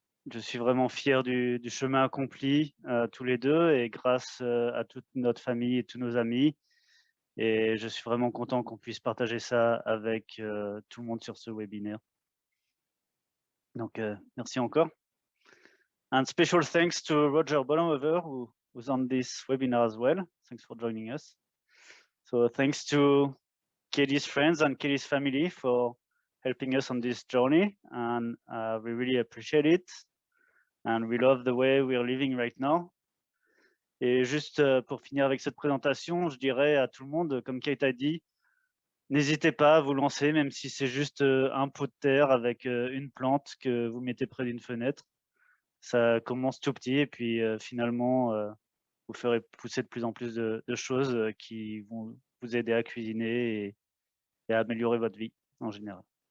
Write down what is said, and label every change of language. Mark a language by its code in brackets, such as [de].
[fr] Je suis vraiment fier du chemin accompli tous les deux et grâce à toute notre famille et tous nos amis. Et je suis vraiment content qu'on puisse partager ça avec tout le monde sur ce webinaire. Donc, merci encore. [en] And special thanks to Roger Bollenhover, who's on this webinar as well. Thanks for joining us. So thanks to Kelly's friends and Kelly's family for helping us on this journey. And we really appreciate it. And we love the way we're living right now. [fr] Et juste pour finir avec cette présentation, je dirais à tout le monde, comme Kate a dit, n'hésitez pas à vous lancer, même si c'est juste un pot de terre avec une plante que vous mettez près d'une fenêtre. Ça commence tout petit et puis finalement, vous ferez pousser de plus en plus de choses qui vont vous aider à cuisiner et à améliorer votre vie en général.